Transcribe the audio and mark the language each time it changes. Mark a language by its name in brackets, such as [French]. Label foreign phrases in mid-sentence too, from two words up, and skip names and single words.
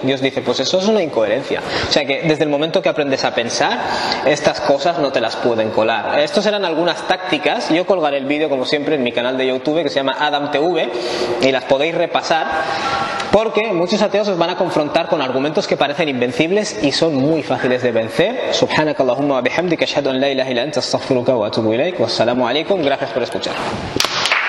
[Spanish] Dios dice, pues eso es una incoherencia. O sea que desde el momento que aprendes a pensar, estas cosas no te las pueden colar. Estos eran algunas tácticas. Yo colgaré el vídeo, como siempre, en mi canal de YouTube que se llama Adam TV, y las podéis repasar, porque muchos ateos os van a confrontar con argumentos que parecen invencibles y son muy fáciles de vencer. [Arabic] سبحانك اللهم وبحمدك أشهد أن لا إله إلا أنت أستغفرك وأتوب إليك. والسلام عليكم. [Spanish] Gracias por escuchar.